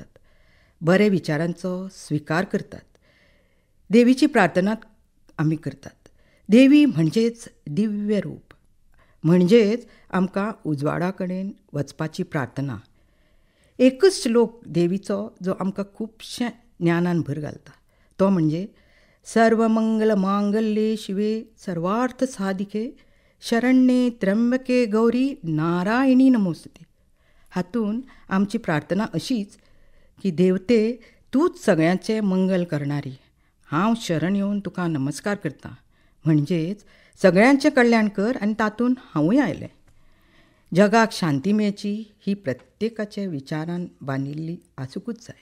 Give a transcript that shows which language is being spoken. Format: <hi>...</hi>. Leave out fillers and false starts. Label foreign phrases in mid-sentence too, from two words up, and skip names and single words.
<kok>बरे विचारांचो स्विकार करतात. देवीची प्रार्थना आमी करतात. देवी म्हणजेच दिव्य रूप, म्हणजेच आमकां उजवाडा कडेन वचपाची प्रार्थना. एकच श्लोक देवीचो जो आमकां खुबशे ज्ञानान भर घालता, तो म्हणजे</kok> <sa>सर्वमंगल मांगल्ये शिवे सर्वार्थ साधिके शरण्ये त्र्यंबके गौरी नारायणी नमोस्तुते.</sa> <kok>हातून आमची प्रार्थना अशीच की देवते, तूच सगळ्यांचे मंगल करणारी. हांव शरण येवन तुका नमस्कार करतां. म्हणजेच सगळ्यांचें कल्याण कर आनी तातूंत हांवूय आयलें. जगाक शांती मेळची ही प्रत्येकाच्या विचारान बांदिल्ली आसूंकूच जाय.</kok>